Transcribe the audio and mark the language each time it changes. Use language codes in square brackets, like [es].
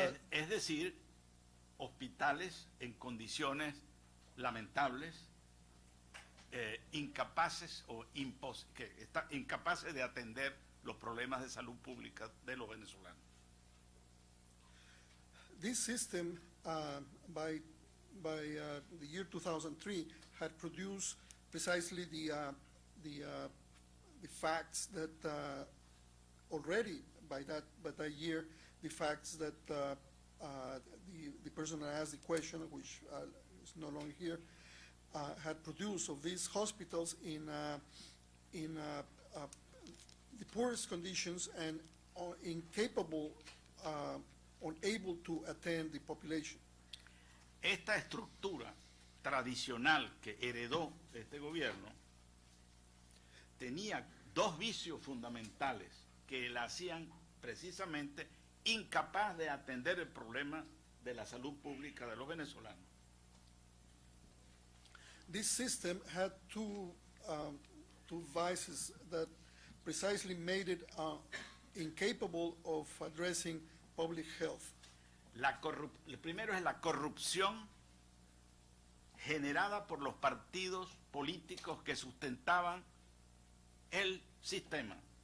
[es] Es decir, hospitales en condiciones lamentables, incapaces incapaces de atender los problemas de salud pública de los venezolanos. [en] This system, by the year 2003, had produced precisely the facts that already by that year, the facts that the person that asked the question, which is no longer here, had produced of these hospitals in the poorest conditions and incapable, unable to attend the population. [es] Esta estructura tradicional que heredó este gobierno tenía dos vicios fundamentales que la hacían precisamente incapaz de atender el problema de la salud pública de los venezolanos. [en] This system had two vices that precisely made it incapable of addressing public health. [es] El primero es la corrupción generada por los partidos políticos que sustentaban el sistema.